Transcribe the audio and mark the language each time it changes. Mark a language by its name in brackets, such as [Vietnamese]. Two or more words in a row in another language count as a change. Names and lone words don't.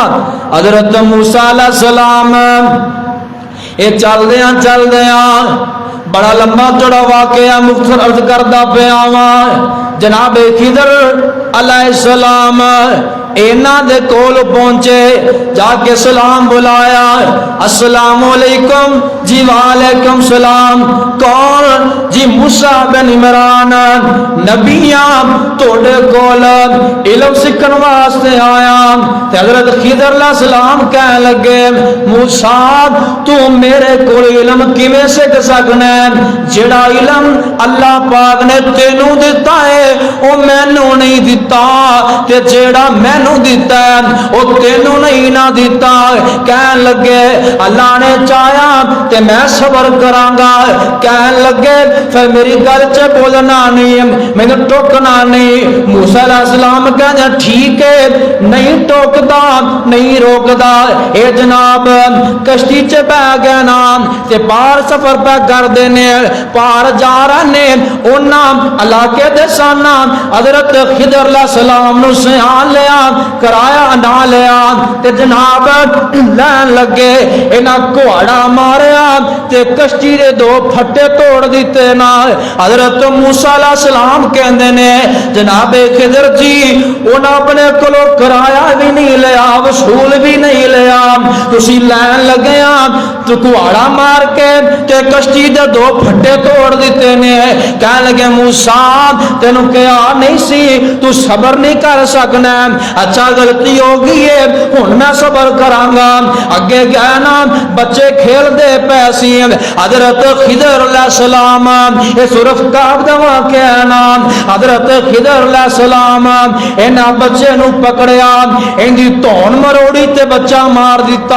[Punjabi] حضرت موسیٰ علیہ السلام یہ چل دیاں بڑا لمبا چڑا واقعہ مختصر عرض کردا پیا واں۔ جناب خضر علیہ السلام اینا دے کول پہنچے، جا کے سلام بلایا، [Arabic] السلام علیکم [Punjabi] جی [Arabic] وعلیکم سلام، [Punjabi] کون جی موسیٰ بن عمران نبیاں توڑے کول علم سکھن واسطے آیا۔ حضرت خضر علیہ السلام کہنے لگے موسیٰ تو میرے کول علم کیویں سکھ سکنا ہے؟ جڑا علم اللہ پاک نے تینوں دیتا ہے وہ مینوں نہیں دیتا، تے جڑا مینوں دیتا ہے وہ تینوں نہیں نہ دیتا۔ کہن لگے اللہ نے چاہیا تے میں صبر کراں گا، کہن لگے پھر میری گل چ بولنا نہیں، میں ٹوکنا نہیں۔ موسیٰ علیہ السلام کہنے ٹھیک ہے، نہیں ٹوکدا نہیں روکدا۔ اے جناب کشتی چ بہ گئے نا تے پار سفر پہ کر دینے، پار جا رہے انہاں علاقے دے سانا حضرت خضر علیہ السلام نو سیان لیا، کرایا نہ لیا تے جناب لین لگے، انہاں کوڑا ماریا تے کشتی دے دو پھٹے توڑ دیتے نا۔ حضرت موسیٰ علیہ السلام کہندے نے جناب خضر جی انہاں اپنے کولو کرایا بھی نہیں لیا، وصول بھی نہیں لیا، تسی لین لگیا تو کوڑا مار کے تے کشتی دے دو پھٹے توڑ دیتے نے۔ کہنے لگے موسیٰ تینوں کہا نہیں سی تو صبر نہیں کر سکنا، اچھا غلطی ہو گئی ہے ہن میں صبر کراں گا۔ اگے گئے نا بچے کھیل دے پیسی، حضرت خضر علیہ السلام یہ صرف کعب دا واقعہ نا، حضرت خضر علیہ السلام انہاں بچے نو پکڑیا، ان دی تون مروڑی تے بچہ مار دیتا۔